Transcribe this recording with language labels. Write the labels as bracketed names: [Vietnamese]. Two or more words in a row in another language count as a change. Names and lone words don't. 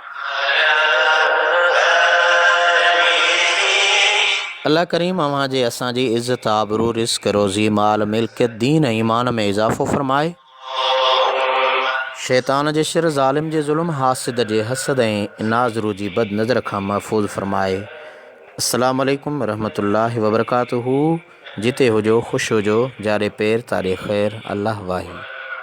[Sindhi] अल्लाह करीम अव्हां जे असांजी इज़्ज़त आबरू रिज़्क़ रोज़ी माल मिल्कियत दीन ऐं ईमान में इज़ाफ़ो फरमाए। शैतान जे शिर ज़ालिम जे ज़ुल्म हासिद जे हसद ऐं नाज़रू जी बद नज़र खां महफ़ूज़ फरमाए। [Arabic] السلام عليكم ورحمة الله وبركاته. [Sindhi] जिते हुजो ख़ुशि हुजो, जारे पैर तारे ख़ैर, अल्लाह वाही।